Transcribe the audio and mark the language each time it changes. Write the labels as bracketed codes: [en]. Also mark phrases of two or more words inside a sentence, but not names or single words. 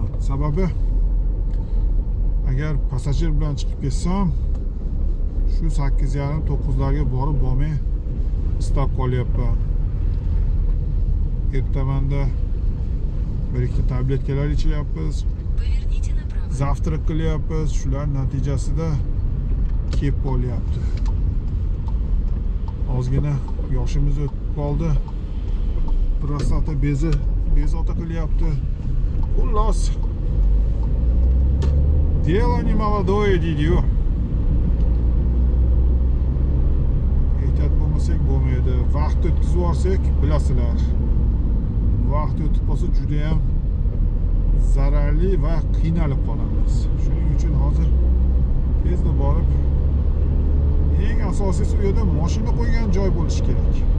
[uz] Sababi agar passajir bilan chiqib ketsam, shu 8:30-9 larga borib bo'lmay istab qolyapman. Ertamanda bir ikkita tabletkalar ichyapmiz. [ru] Поверните направо. [uz] Завтрак qilyapmiz. Shular natijasida kelib qolyapti. Ozgina yoshimiz o'tib qoldi. Prostata bezovta qilyapti. Xullas, [ru] дело не молодое deydi-yu. [uz] Ehtiyot bo'lmasak bo'lmaydi. Vaqt o'tkazib yuborsak, bilasizlar. Vaqt o'tib qolsa juda ham zararli va qiynalib qolamiz. Shuning uchun hozir tezda borib, eng asosiysi u yerda mashina qo'ygan joy bo'lishi kerak.